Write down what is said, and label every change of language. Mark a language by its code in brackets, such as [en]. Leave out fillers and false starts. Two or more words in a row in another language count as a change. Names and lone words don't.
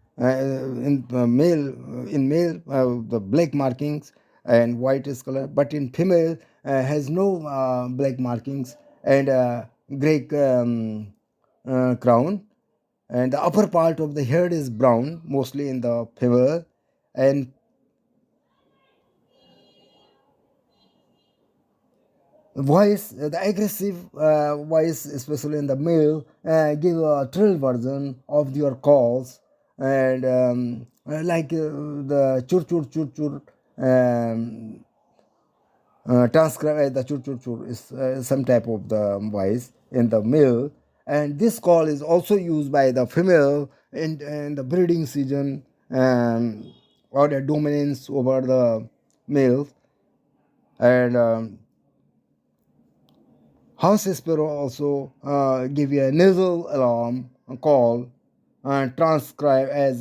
[en] In male the black markings and white is color, but in female has no black markings and gray crown, and the upper part of the head is brown mostly in the female, and voice, the aggressive voice, especially in the male, give a trill version of your calls, and like the chur chur chur chur, transcribe as the chur chur chur is some type of the voice in the male, and this call is also used by the female in the breeding season, or the dominance over the male, and house sparrow also give you a nasal alarm call and transcribe as